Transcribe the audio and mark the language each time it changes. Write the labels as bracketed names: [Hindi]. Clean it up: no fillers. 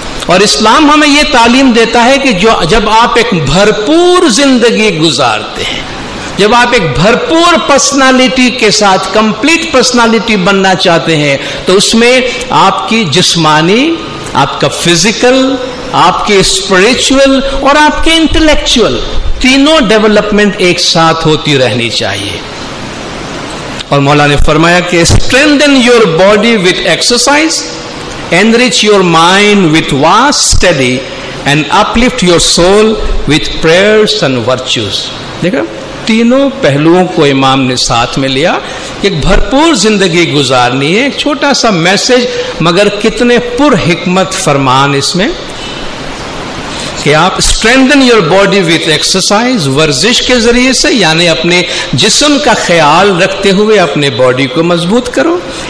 [Hindi] और इस्लाम हमें यह तालीम देता है कि जब आप एक भरपूर जिंदगी गुजारते हैं, जब आप एक भरपूर पर्सनालिटी के साथ कंप्लीट पर्सनालिटी बनना चाहते हैं, तो उसमें आपकी जिस्मानी, आपका फिजिकल, आपके स्पिरिचुअल और आपके इंटेलेक्चुअल तीनों डेवलपमेंट एक साथ होती रहनी चाहिए। और मौला ने फरमाया कि [English] Strengthen your body with exercise, enrich your mind with vast study and uplift your soul with prayers and virtues। [Hindi] देखा, तीनों पहलुओं को इमाम ने साथ में लिया। एक भरपूर जिंदगी गुजारनी है, एक छोटा सा मैसेज मगर कितने पुर हिकमत फरमान इसमें कि आप [English] strengthen your body with exercise, [Hindi] वर्जिश के जरिए से, यानी अपने जिस्म का ख्याल रखते हुए अपने बॉडी को मजबूत करो।